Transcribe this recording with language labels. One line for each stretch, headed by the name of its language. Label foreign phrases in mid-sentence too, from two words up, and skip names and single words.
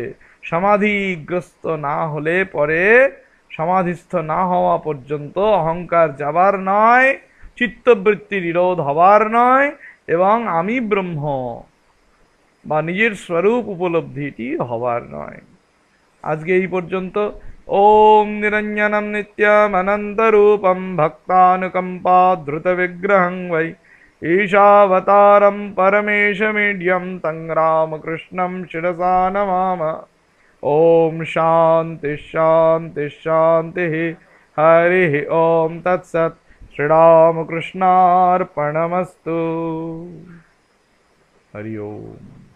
Bangla: সমাধিগ্রস্ত না হলে পরে, সমাধিস্থ না হওয়া পর্যন্ত অহংকার যাবার নয়, চিত্তবৃত্তি নিরোধ হবার নয়, এবং আমি ব্রহ্ম বা নিজের স্বরূপ উপলব্ধিটি হবার নয়। আজকে এই পর্যন্ত।
Sanskrit: ওম নিরঞ্জনম নিত্যম অনন্তরূপম ভক্তানুকম্পা দ্রুত বিগ্রহং বৈ ঈশাবতারম পরমেশমিড্যম তং রামকৃষ্ণম শিরসা নমাম। ओम शांति शांति शांति। हरि ओम तत्सत्। श्रीरामकृष्णार्पणमस्तु। हरि ओम।